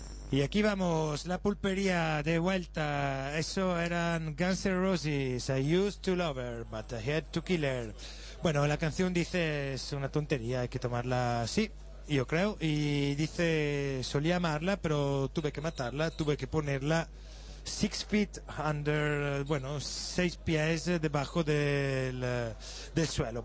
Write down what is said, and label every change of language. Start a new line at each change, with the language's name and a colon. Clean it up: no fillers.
Spanish: Y aquí vamos, la pulpería de vuelta. Eso eran
English: Guns N' Roses, I used to love her, but I had to kill her.
Spanish: Bueno, la canción dice, es una tontería, hay que tomarla así, yo creo. Y dice, solía amarla, pero tuve que matarla, tuve que ponerla
English: 6 feet under,
Spanish: bueno, 6 pies debajo del suelo.